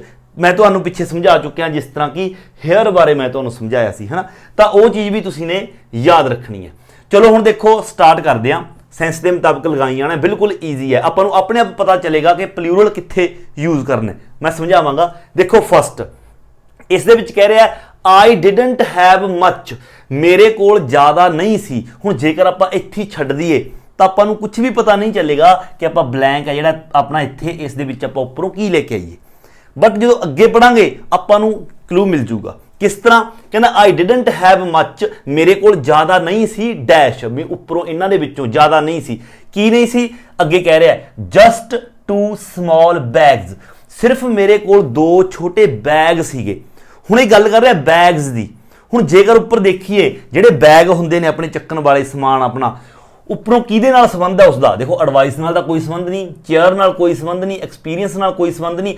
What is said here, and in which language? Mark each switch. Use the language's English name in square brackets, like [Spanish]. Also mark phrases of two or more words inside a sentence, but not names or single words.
[Punjabi] ਮੈਂ ਤੁਹਾਨੂੰ ਪਿੱਛੇ ਸਮਝਾ ਚੁੱਕਿਆ, ਜਿਸ ਤਰ੍ਹਾਂ ਕਿ ਹੇਅਰ ਬਾਰੇ ਮੈਂ ਤੁਹਾਨੂੰ ਸਮਝਾਇਆ ਸੀ, ਹੈ ਨਾ, ਤਾਂ ਉਹ ਚੀਜ਼ ਵੀ ਤੁਸੀਂ ਨੇ ਯਾਦ ਰੱਖਣੀ ਹੈ। ਚਲੋ ਹੁਣ ਦੇਖੋ ਸਟਾਰਟ ਕਰਦੇ ਹਾਂ। ਸੈਂਸ ਦੇ ਮੁਤਾਬਕ ਲਗਾਈ ਜਾਣਾ, ਬਿਲਕੁਲ ਈਜ਼ੀ ਹੈ। ਆਪਾਂ ਨੂੰ ਆਪਣੇ ਆਪ ਪਤਾ ਚੱਲੇਗਾ ਕਿ ਪਲੂਰਲ ਕਿੱਥੇ ਯੂਜ਼ ਕਰਨਾ, ਮੈਂ ਸਮਝਾਵਾਂਗਾ। ਦੇਖੋ ਫਸਟ, ਇਸ ਦੇ ਵਿੱਚ ਕਹਿ ਰਿਹਾ [English] I didn't have much, [Punjabi] ਮੇਰੇ ਕੋਲ ਜ਼ਿਆਦਾ ਨਹੀਂ ਸੀ। ਹੁਣ ਜੇਕਰ ਆਪਾਂ ਇੱਥੇ ਛੱਡ ਦਈਏ ਤਾਂ ਆਪਾਂ ਨੂੰ ਕੁਝ ਵੀ ਪਤਾ ਨਹੀਂ ਚੱਲੇਗਾ ਕਿ ਆਪਾਂ ਬਲੈਂਕ ਹੈ ਜਿਹੜਾ ਆਪਣਾ ਇੱਥੇ ਇਸ ਦੇ ਵਿੱਚ ਆਪਾਂ ਉੱਪਰੋਂ ਕੀ ਲੈ ਕੇ ਆਈਏ। ਬਟ ਜਦੋਂ ਅੱਗੇ ਪੜਾਂਗੇ ਆਪਾਂ ਨੂੰ ਕਲੂ ਮਿਲ ਜੂਗਾ। ਕਿਸ ਤਰ੍ਹਾਂ, ਕਹਿੰਦਾ [English] I didn't have much, [Punjabi] ਮੇਰੇ ਕੋਲ ਜ਼ਿਆਦਾ ਨਹੀਂ ਸੀ ਡੈਸ਼, ਵੀ ਉੱਪਰੋਂ ਇਹਨਾਂ ਦੇ ਵਿੱਚੋਂ ਜ਼ਿਆਦਾ ਨਹੀਂ ਸੀ। ਕੀ ਨਹੀਂ ਸੀ, ਅੱਗੇ ਕਹਿ ਰਿਹਾ [English] just 2 small bags, [Punjabi] ਸਿਰਫ ਮੇਰੇ ਕੋਲ 2 ਛੋਟੇ ਬੈਗ ਸੀਗੇ। ਹੁਣ ਇਹ ਗੱਲ ਕਰ ਰਿਹਾ ਬੈਗਸ ਦੀ। ਹੁਣ ਜੇਕਰ ਉੱਪਰ ਦੇਖੀਏ ਜਿਹੜੇ ਬੈਗ ਹੁੰਦੇ ਨੇ ਆਪਣੇ ਚੱਕਣ ਵਾਲੇ ਸਮਾਨ ਆਪਣਾ, ਉੱਪਰੋਂ ਕਿਹਦੇ ਨਾਲ ਸੰਬੰਧ ਹੈ ਉਸਦਾ, ਦੇਖੋ ਐਡਵਾਈਸ ਨਾਲ ਤਾਂ ਕੋਈ ਸੰਬੰਧ ਨਹੀਂ, ਚੇਅਰ ਨਾਲ ਕੋਈ ਸੰਬੰਧ ਨਹੀਂ, ਐਕਸਪੀਰੀਅੰਸ ਨਾਲ ਕੋਈ ਸੰਬੰਧ ਨਹੀਂ।